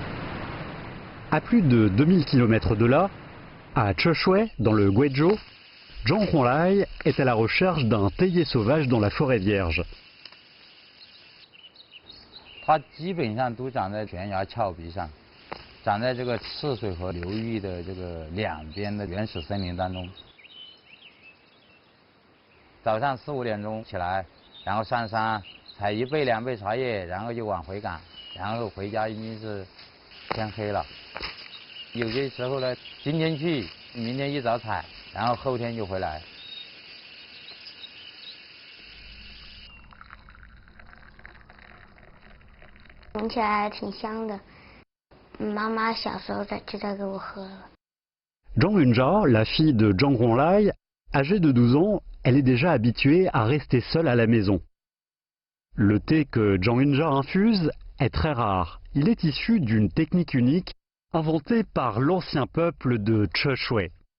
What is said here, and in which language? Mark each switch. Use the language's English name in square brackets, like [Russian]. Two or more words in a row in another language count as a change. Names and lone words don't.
[French] À plus de 2000 km de là, à Choshue, dans le Guizhou, Zhang Honglai est à la recherche d'un théier sauvage dans la forêt vierge. [Chinese] 它基本上都长在悬崖峭壁上，长在这个赤水河流域的这个两边的原始森林当中。早上4、5点钟起来，然后上山采1杯2杯茶叶，然后就往回赶，然后回家已经是天黑了。有些时候呢，今天去，明天一早采，然后后天就回来。闻起来还挺香的，妈妈小时候就在给我喝了。 [French] Zhang Yunjia, la fille de Zhang Honglai, âgée de 12 ans, elle est déjà habituée à rester seule à la maison. Le thé que Zhang Yunjia infuse est très rare. Il est issu d'une technique unique inventée par l'ancien peuple de Cheshui.